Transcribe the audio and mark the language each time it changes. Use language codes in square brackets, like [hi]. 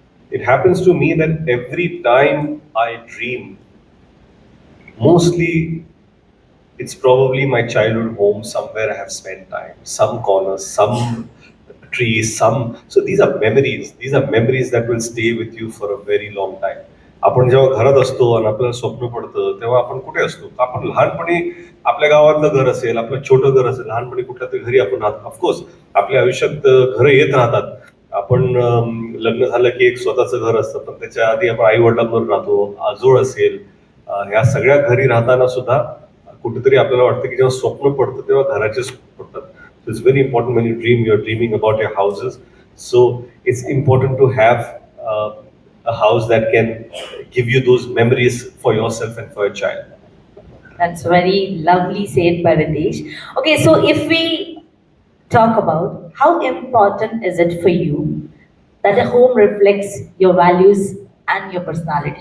[en] It happens to me that every time I dream, mostly it's probably my childhood home, somewhere I have spent time, some corner, some trees, some. So these are memories. These are memories that will stay with you for a very long time. [mr] आपण जेव्हा घरात असतो आणि आपल्याला स्वप्न पडतं तेव्हा आपण कुठे असतो? आपण लहानपणी आपल्या गावातलं घर असेल, आपलं छोटं घर असेल, लहानपणी कुठल्या तरी घरी आपण राहतो. ऑफकोर्स आपल्या आयुष्यात घरं येत राहतात. आपण लग्न झालं की एक स्वतःचं घर असतं, पण त्याच्या आधी आपण आई वडिलांबरोबर राहतो, आजोळ असेल, ह्या सगळ्या घरी राहताना सुद्धा कुठेतरी आपल्याला वाटतं की जेव्हा स्वप्न पडतं तेव्हा घराचे स्वप्न पडतात. [en] So it's very important when you dream, you're dreaming about your houses. So it's important to have uh, a house that can give you those memories for yourself and for your child. That's very lovely said by Ritesh. Okay, so if we talk about how important is it for you that a home reflects your values and your personality?